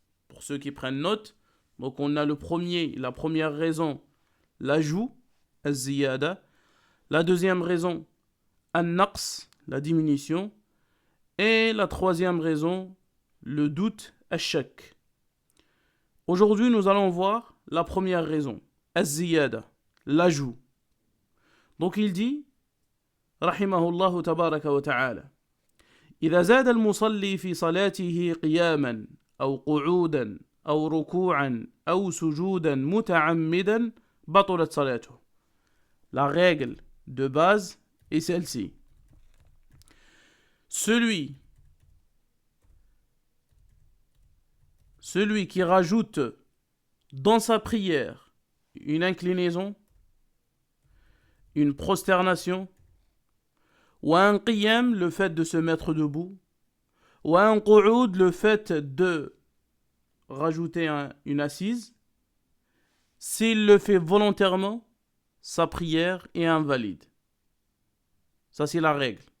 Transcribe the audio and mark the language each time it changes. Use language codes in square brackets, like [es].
[fr] Pour ceux qui prennent note, donc on a la première raison, l'ajout, az-ziyada. La deuxième raison, an-naqs, la diminution. Et la troisième raison, le doute, ash-shak. Aujourd'hui, nous allons voir la première raison, az-ziyada, l'ajout. Donc il dit, [ar] rahimahullah tabaraka wa ta'ala, إذا زاد المصلي في صلاته قياما أو قعودا أو ركوعا أو سجودا متعمدا بطلت صلاته. [fr] La règle de base est celle-ci. Celui qui rajoute dans sa prière une inclinaison, une prosternation, ou un qiyam, le fait de se mettre debout, ou un qu'oud, le fait de rajouter une assise, s'il le fait volontairement, sa prière est invalide. Ça, c'est la règle.